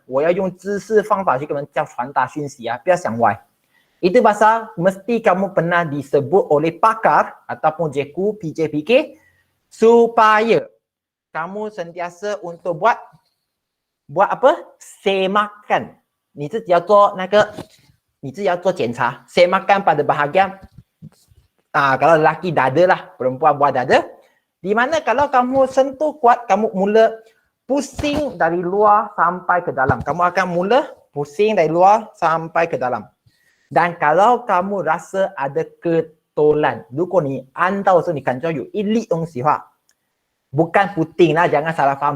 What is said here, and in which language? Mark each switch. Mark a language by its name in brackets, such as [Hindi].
[Chinese] 我要用知识方法去跟你们传达讯息啊，不要想歪。 [Malay] Itu pasal mesti kamu pernah disebut oleh pakar ataupun cikgu PJPK supaya kamu sentiasa untuk buat apa? Semakan. [Chinese] 你自己要做那个，你自己要做检查。 [Malay] Semakan pada bahagian kalau lelaki dada lah, perempuan buat dada. Di mana kalau kamu sentuh kuat, kamu mula pusing dari luar sampai ke dalam. Kamu akan mula pusing dari luar sampai ke dalam. Dan kalau kamu rasa ada ketolan, [Chinese] 如果你按到的时候你感觉有一粒东西的话， [Malay] bukan puting lah, jangan salah faham.